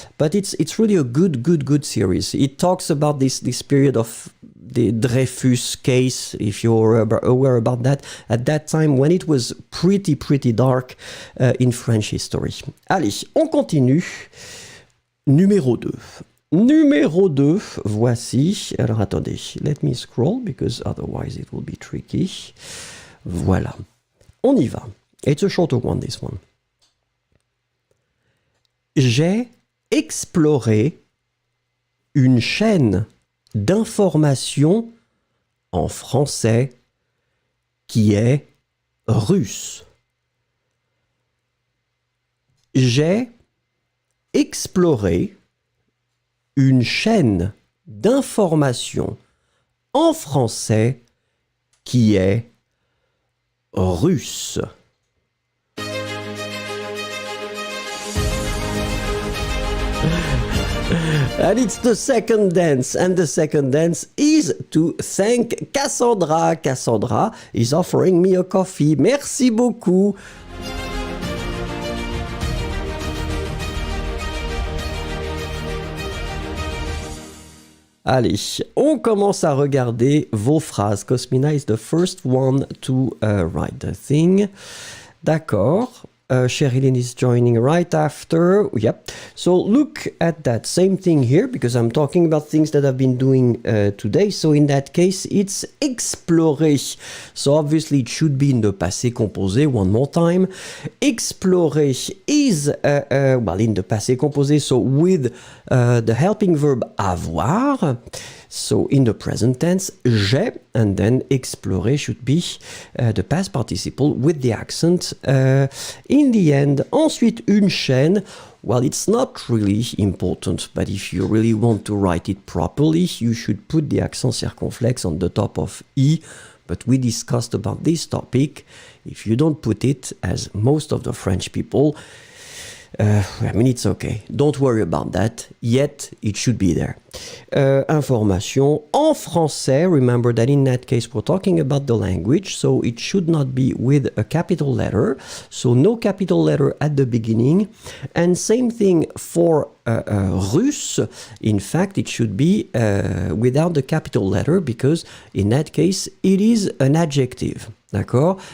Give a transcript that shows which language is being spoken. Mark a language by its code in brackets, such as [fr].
[en] But it's really a good series. It talks about this period of the Dreyfus case, if you're aware about that, at that time when it was pretty dark in French history. [fr] Allez, on continue. Numéro 2. Numéro 2, voici. Alors attendez, [en] let me scroll because otherwise it will be tricky. [fr] Voilà. On y va. [en] It's a shorter one, this one. [fr] J'ai exploré une chaîne d'information en français qui est russe. J'ai exploré une chaîne d'information en français qui est russe. [en] And it's the second dance, and the second dance is to thank Cassandra. Cassandra is offering me a coffee. [fr] Merci beaucoup. Allez, on commence à regarder vos phrases. [en] Cosmina is the first one to write the thing. D'accord. Sherilyn is joining right after. Yep. So look at that same thing here because I'm talking about things that I've been doing today. So in that case, it's explorer. So obviously it should be in the passé composé one more time. Explorer is, well, in the passé composé, so with the helping verb avoir. So in the present tense, j'ai, and then explorer should be the past participle with the accent in the end. [fr] Ensuite, une chaîne. [en] Well, it's not really important, but if you really want to write it properly, you should put the accent circonflexe on the top of I. But we discussed about this topic. If you don't put it, as most of the French people, I mean, it's okay. Don't worry about that. Yet, it should be there. [fr] Information en français. [en] Remember that in that case, we're talking about the language, so it should not be with a capital letter. So no capital letter at the beginning. And same thing for russe. In fact, it should be without the capital letter because in that case, it is an adjective. D'accord?